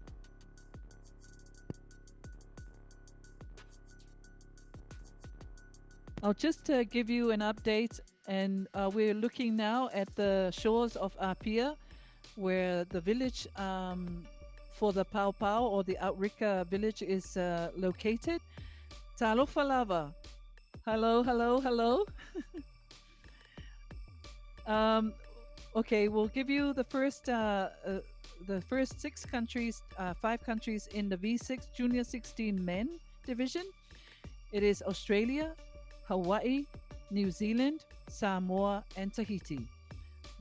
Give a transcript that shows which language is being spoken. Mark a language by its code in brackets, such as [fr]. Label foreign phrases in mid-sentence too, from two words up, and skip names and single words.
[en] I'll just give you an update, and we're looking now at the shores of Apia, where the village for the Pau Pau or the Outrika village is located. [sm] Talofa lava. [en] Hello, hello, hello. Okay, we'll give you the first 6 countries, 5 countries in the V6 Junior 16 men division. It is Australia, Hawaii, New Zealand, Samoa, and Tahiti.